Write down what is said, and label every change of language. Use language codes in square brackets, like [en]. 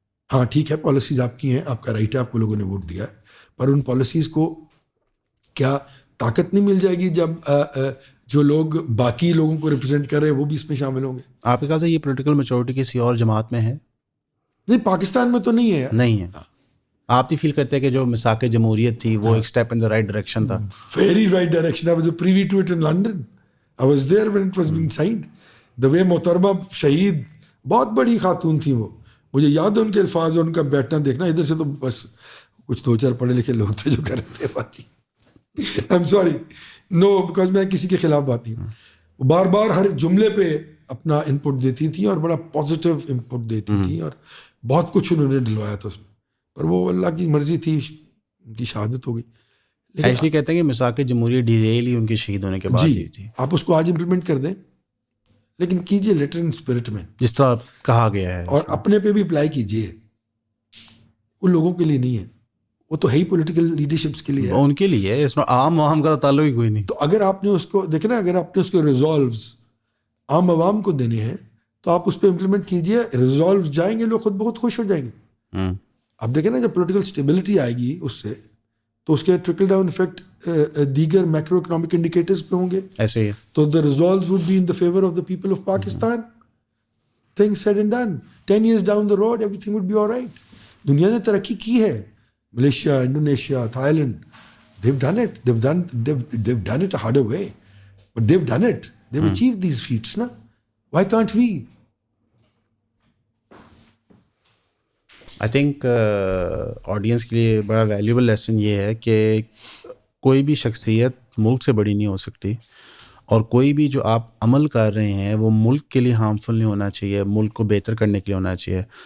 [ur] ہاں ٹھیک ہے، پالیسیز آپ کی ہیں، آپ کا رائٹ ہے، آپ کو لوگوں نے ووٹ دیا ہے، پر ان پالیسیز کو کیا طاقت نہیں مل جائے گی جب جو لوگ باقی لوگوں کو ریپرزینٹ کر رہے ہیں وہ بھی اس میں شامل ہوں گے؟ آپ کے خیال سے یہ پولیٹیکل میچورٹی کسی اور جماعت میں ہے؟ نہیں، پاکستان میں تو نہیں ہے. نہیں ہے. آپ نہیں فیل کرتے کہ جو میثاق جمہوریت تھی وہ ایک step in the right direction تھا؟ [en] Very right direction. I was a privy to it in London. I was there when it was being signed. The way [ur] محترمہ شہید، بہت بڑی خاتون تھی وہ، مجھے یاد ہے ان کے الفاظ اور ان کا بیٹھنا دیکھنا. ادھر سے تو بس کچھ 2-4 پڑھے لکھے لوگ تھے جو کر رہے تھے باتی. [en] I'm sorry. No, because [ur] میں کسی کے خلاف بات نہیں ہوں. بار بار ہر جملے پہ اپنا ان پٹ دیتی تھی اور بڑا پازیٹیو ان پٹ دیتی تھی اور بہت کچھ انہوں نے ڈلوایا تھا اس میں. پر وہ اللہ کی مرضی تھی، ان کی شہادت ہو گئی. ایکچولی کہتے ہیں کہ میثاق جمہوریت ڈیریل ہی ان کے شہید ہونے کے بعد ہوئی تھی. آپ اس کو آج امپلیمنٹ کر دیں، لیکن کیجئے لیٹر ان اسپرٹ میں، جس طرح کہا گیا ہے، اور اپنے پہ بھی اپلائی کیجئے. ان لوگوں کے لیے نہیں ہے، وہ تو ہے ہی پولیٹیکل لیڈرشپس کے لیے ہے، ان کے لیے ہے. اس میں عام کا تعلق ہی کوئی نہیں. تو اگر آپ نے اس کو دیکھیں نا، اگر آپ نے اس کو ریزالوز عام عوام کو دینے ہیں تو آپ اس پہ امپلیمنٹ کیجئے. ریزالوز جائیں گے، لوگ خود بہت خوش ہو جائیں گے. اب دیکھیں نا، جب پولیٹیکل اسٹیبلٹی آئے گی اس سے، تو اس کے ٹرکل ڈاؤن افیکٹ دیگر میکرو اکنامک انڈیکیٹرز پہ ہوں گے. ایسے ہی تو [en] the results would be in the favor of the people of Pakistan. Things said and done. 10 years down the road, everything would be all right. [ur] دنیا نے ترقی کی ہے. [en] Malaysia, Indonesia, Thailand, they've done it. They've done it a harder way. But they've done it. They've achieved these feats, na? Why can't we? I think [ur] audience کے لیے بڑا valuable lesson یہ ہے کہ کوئی بھی شخصیت ملک سے بڑی نہیں ہو سکتی، اور کوئی بھی جو آپ عمل کر رہے ہیں وہ ملک کے لیے ہارمفل نہیں ہونا چاہیے، ملک کو بہتر کرنے کے لیے ہونا چاہیے.